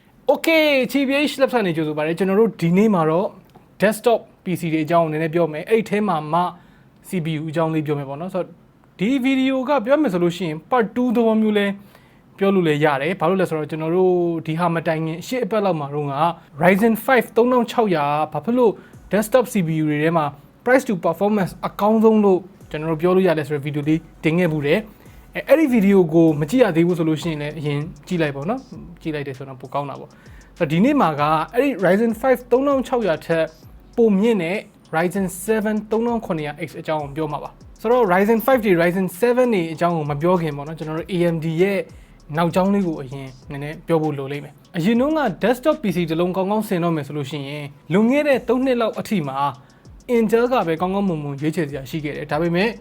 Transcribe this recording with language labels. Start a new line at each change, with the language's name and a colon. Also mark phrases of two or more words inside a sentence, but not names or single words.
Burmese: Okay, TBH Labs နေကြဆိုပါတယ်ကျွန်တော်တို့ဒီနေ့မှာတော့
English: desktop PC
Burmese: တွေအကြောင်းနည်းနည်းပြောမယ်အဲ့ထဲမှာမှ CPU အကြောင်းလေးပြောမယ်ပေါ့နော်ဆိုတော့ဒီဗီဒီယိုကပြောမယ်ဆိုလို့ရှိရင် part 2 သဘောမျိုးလဲပြောလို့လည်းရတယ်ဘာလို့လဲ ဆိုတော့ကျွန်တော်တို့ဒီဟာမတိုင်ခင်ရှေ့အပတ်လောက်မှာတော့က Ryzen 5 3600ဘာဖြစ်လို့
English: desktop CPU
Burmese: တွေထဲမှာ
English: price to performance
Burmese: အကောင်းဆုံးလို့ကျွန်တော်တို့ပြောလို့ရတယ်ဆိုတဲ့ဗီဒီယိုလေး တင်ခဲ့မှုတယ်အဲ့ဒီဗီဒီယိုကိုမကြည့်ရသေးဘူးဆိုလို့ရှိရင်လည်းအရင်ကြည့်လိုက်ပေါ့နော်ကြည့်လိုက်တယ်ဆိုတော့ပိုကောင်းတာပေါ့ဆိုတော့ဒီနေ့မှာကအဲ့ဒီ Ryzen 5 3600ထက်ပိုမြင့်တဲ့ Ryzen 7 3900X အကြောင်းကိုပြောမှာပါဆိုတော့ Ryzen 5တွေ Ryzen 7တွေအကြောင်းကိုမပြောခင်ပေါ့နော်ကျွန်တော်တို့ AMD ရဲ့နောက်ကြောင်းလေးကိုအရင်နည်းနည်းပြောဖို့လိုလိမ့်မယ်အရင်တုန်းက
English: desktop PC
Burmese: တစ်လုံးကောင်းကောင်းဆင်တော့မယ်ဆိုလို့ရှိရင်လွန်ခဲ့တဲ့3နှစ်လောက်အထိမှာ Intel ကပဲကောင်းကောင်းမွန်မွန်ရွေးချယ်စရာရှိခဲ့တယ်ဒါပေမဲ့